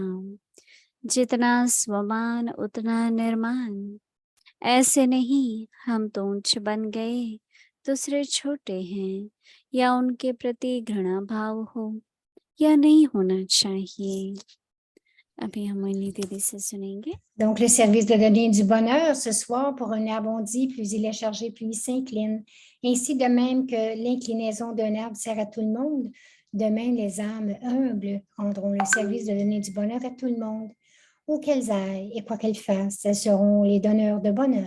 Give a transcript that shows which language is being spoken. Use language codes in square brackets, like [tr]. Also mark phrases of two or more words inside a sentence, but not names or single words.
[hi] जितना स्वमान उतना निर्माण। ऐसे नहीं हम तो ऊंच बन गए, दूसरे छोटे हैं, या उनके प्रति घृणा भाव हो, या नहीं होना चाहिए। अभी हम मोहिनी दीदी से सुनेंगे। [fr] Donc, le service de donner du bonheur ce soir pour un arbre on dit, plus il est chargé, plus il s'incline. Ainsi, de même que l'inclinaison d'un arbre sert à tout le monde, de même les âmes humbles rendront le service de donner du bonheur à tout le monde. Où qu'elles aillent et quoi qu'elles fassent, elles seront les donneurs de bonheur.